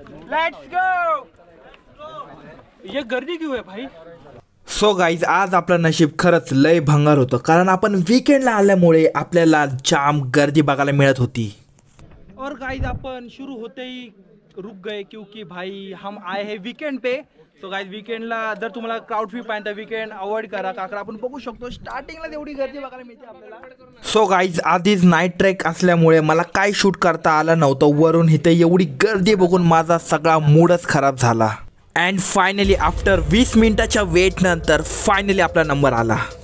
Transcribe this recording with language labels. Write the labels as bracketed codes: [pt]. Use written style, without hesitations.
[en] Let's go. [hi] ये गर्दी क्यों है भाई? [mr] सो गाईज आज आपलं नशीब खरंच लय भंगार होतं, कारण आपण वीकेंडला आल्यामुळे आपल्याला जाम गर्दी बघायला मिळत होती. [hi] और गाइज अपन शुरू होते ही रुक गए क्योंकि भाई हम आए हैं वीकेंड पे. [mr] सो गाइज वीकेंडला जर तुम्हाला क्राउड फी पाहिजे तर वीकेंड अवॉइड करा, कारण आपण बघू शकतो स्टार्टिंगला तेवढी गर्दी बघायला मिळते आपल्याला. सो गाइज आधीच नाईट ट्रेक असल्यामुळे मला काय शूट करता आलं नव्हतं. वरून इथे एवढी गर्दी बघून माझा सगळा मूडच खराब झाला. अँड फायनली आफ्टर 20 मिनिटाच्या वेट नंतर फायनली आपला नंबर आला.